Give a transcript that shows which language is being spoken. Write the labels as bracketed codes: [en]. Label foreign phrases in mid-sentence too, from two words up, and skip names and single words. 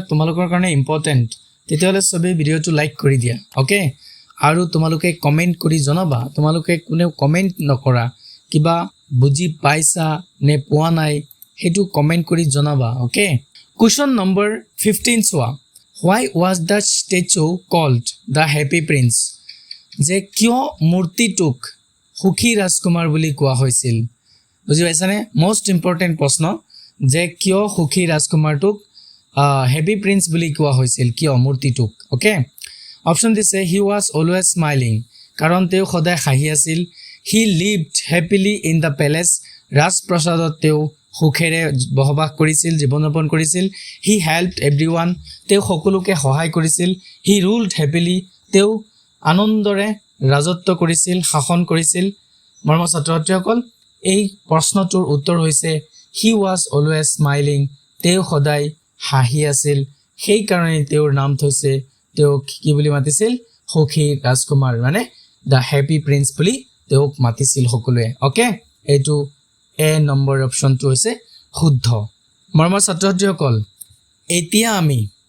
[as] তোমালোকৰ কাৰণে ইম্পৰ্টেন্ট তেতিয়াহলে সবে ভিডিওটো লাইক কৰি দিয়া ওকে আৰু তোমালোকে কমেন্ট কৰি জনাবা তোমালোকে কোনে কমেন্ট নকৰা কিবা বুজি পাইছা নে পোৱা নাই হেতু কমেন্ট কৰি জনাবা ওকে [en] question number [as] 15 চোৱা [en] why was the statue called the happy prince [as] যে কিয় মূৰ্তিটোক সুখী ৰাজকুমাৰ বুলি কোৱা হৈছিল বুজি পাইছানে [en] most important [as] প্ৰশ্ন যে কিয় সুখী ৰাজকুমাৰটোক হেপী প্ৰিন্স বুলি কোৱা হৈছিল কিয় মূৰ্তিটোক ওকে অপচন দিছে [en] he was always smiling [as] কাৰণ তেওঁ সদায় হাঁহি আছিল [en] he lived happily in the palace [as] ৰাজপ্ৰসাদত তেওঁ সুখেৰে বসবাস কৰিছিল জীৱন যাপন কৰিছিল [en] he helped everyone [as] তেওঁ সকলোকে সহায় কৰিছিল [en] he ruled happily [as] তেওঁ আনন্দৰে ৰাজত্ব কৰিছিল শাসন কৰিছিল মৰমৰ ছাত্ৰ-ছাত্ৰীসকল এই প্ৰশ্নটোৰ উত্তৰ হৈছে [en] he was always smiling [as] তেওঁ সদায় হাঁহি আছিল সেই কাৰণে তেওঁৰ নাম থৈছে তেওঁক কি বুলি মাতিছিল সুখী ৰাজকুমাৰ মানে দ্য হ্যাপি প্ৰিন্স বুলি তেওঁক মাতিছিল সকলোৱে ওকে এইটো এ নম্বৰ অপচনটো হৈছে শুদ্ধ মৰমৰ ছাত্ৰ-ছাত্ৰীসকল এতিয়া আমি